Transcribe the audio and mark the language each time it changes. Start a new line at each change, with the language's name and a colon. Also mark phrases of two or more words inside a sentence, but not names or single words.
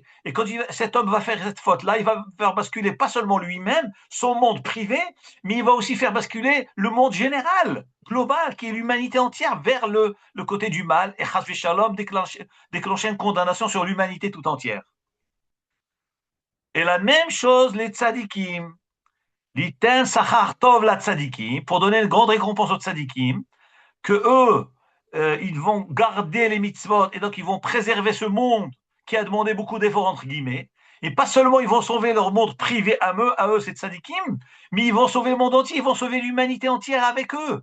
French: Et quand cet homme va faire cette faute-là, il va faire basculer pas seulement lui-même, son monde privé, mais il va aussi faire basculer le monde général, global, qui est l'humanité entière, vers le côté du mal, et
Hebrew: חס ושלום
French: déclencher une condamnation sur l'humanité tout entière. Et la même chose, les tzadikim,
Hebrew: ליתן שכר טוב לצדיקים,
French: pour donner une grande récompense aux tzadikim, que eux, ils vont garder les mitzvot et donc ils vont préserver ce monde qui a demandé beaucoup d'efforts, entre guillemets. Et pas seulement ils vont sauver leur monde privé à eux c'est tzadikim, mais ils vont sauver le monde entier, ils vont sauver l'humanité entière avec eux.